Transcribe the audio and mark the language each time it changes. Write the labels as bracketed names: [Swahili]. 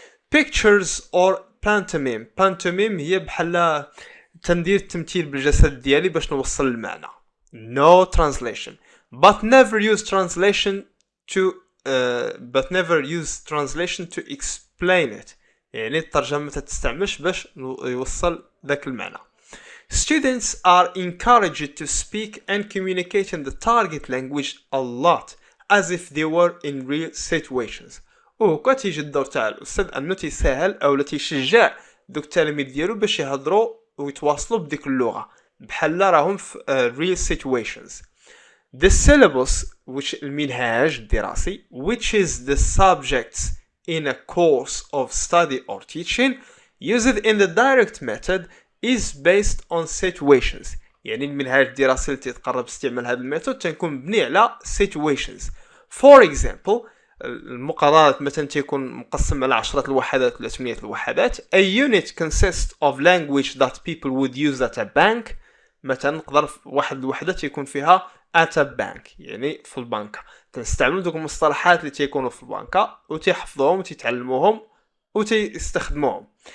[English] Pictures or pantomime. [Arabic] pantomime هي بحال تندير التمثيل بالجسد ديالي باش نوصل المعنى. [English] No translation. But never use translation to explain it. [Arabic] يعني الترجمة ما تستعملش باش يوصل ذاك المعنى. [English] Students are encouraged to speak and communicate in the target language a lot, as if they were in real situations. [Arabic] وهكا تيجي الدور تاع الاستاذ انه تيسهل او تيشجع دوك التلاميذ ديالو باش يهضروا ويتواصلوا بديك اللغه بحال راهم في [English] real situations. The syllabus which [Arabic] المنهاج الدراسي [English] which is the subjects in a course of study or teaching used in the direct method is based on situations. [Arabic] يعني المنهاج الدراسي اللي تيتقرب استعمال هذا الميثود تيكون مبني على situations. [English] For example [Arabic] المقررات مثلا تيكون مقسم على 10 الوحدات ولا 8 الوحدات. [English] A unit consists of language that people would use at a bank. [Arabic] مثلا نقدر واحد الوحدة تيكون فيها [English] at a bank [Arabic] يعني في البنكة تنستعملوا دوك المصطلحات اللي تيكونوا في البنكة وتيحفظوهم وتيتعلموهم وتيستخدموهم.